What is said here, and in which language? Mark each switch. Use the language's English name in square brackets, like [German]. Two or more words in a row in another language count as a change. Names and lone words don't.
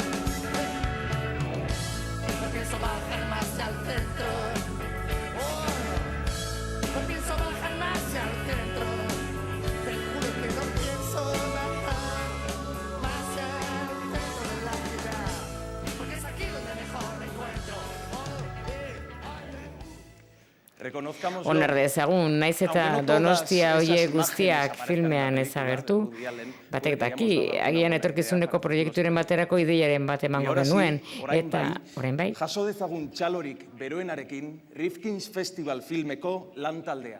[Spanish] No pienso bajar más al centro. No pienso bajar más al centro. Te juro que no pienso bajar más al centro de la ciudad, porque es aquí donde mejor me encuentro. [Basque] Onar dezagun, naiz eta Donostia hoiek guztiak filmean ezagertu, batek daki, agian etorkizuneko proiekturen baterako ideiaren bat emango genuen, eta orain bai. Jaso dezagun txalorik beroenarekin Rifkin's Festival filmeko lantaldea.